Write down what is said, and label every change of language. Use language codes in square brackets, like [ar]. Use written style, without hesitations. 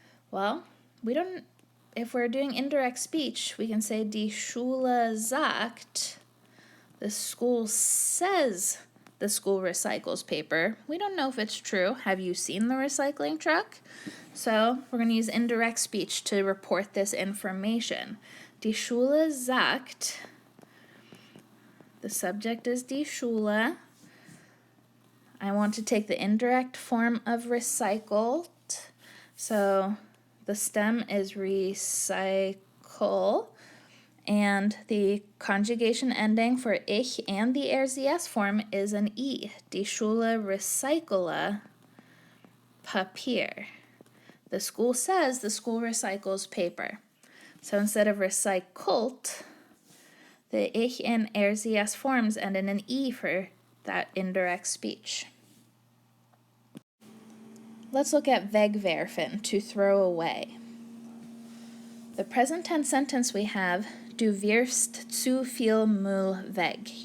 [en] Well, if we're doing indirect speech, we can say [de] Die Schule sagt, [en] the school says the school recycles paper. We don't know if it's true. Have you seen the recycling truck? So we're going to use indirect speech to report this information. [de] Die Schule sagt, [en] the subject is [de] Die Schule. [en] I want to take the indirect form of recycled. So the stem is recycle. And the conjugation ending for ich and the RCS form is an I. [de] Die Schule recycle Papier. [en] The school says the school recycles paper. So instead of recycelt, the ich and RCS forms end in an I for that indirect speech. Let's look at wegwerfen, to throw away. The present tense sentence we have, [de] du wirfst zu viel Müll weg.